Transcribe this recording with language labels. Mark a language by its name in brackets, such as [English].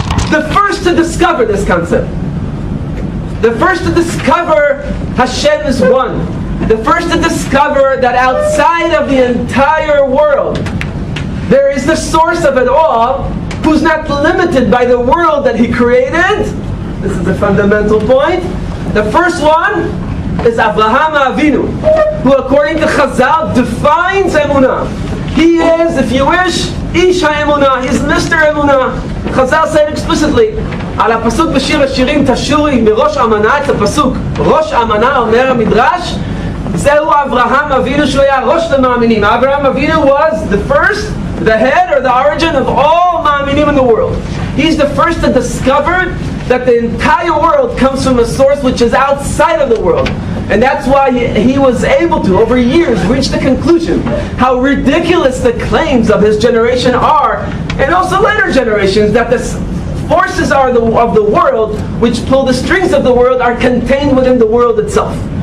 [English] The first to discover this concept, the first to discover Hashem is one, the first to discover that outside of the entire world there is the source of it all, who's not limited by the world that He created. This is the fundamental point. The first one is Avraham Avinu, who according to Chazal defines Emunah. He is, if you wish, Ish HaEmunah. He's Mr. Emunah. Chazal said explicitly, [Hebrew] על הפסוק בשיר השירים תשורי מראש אמנה, את הפסוק ראש אמנה אומר המדרש, זהו אברהם אבינו שהוא היה ראש למאמינים. [English] Abraham Avinu was the first, the head or the origin of all מאמינים in the world. He's the first to discover that the entire world comes from a source which is outside of the world. And that's why he was able to, over years, reach the conclusion how ridiculous the claims of his generation are, and also later generations, that the forces are of the world, which pull the strings of the world, are contained within the world itself.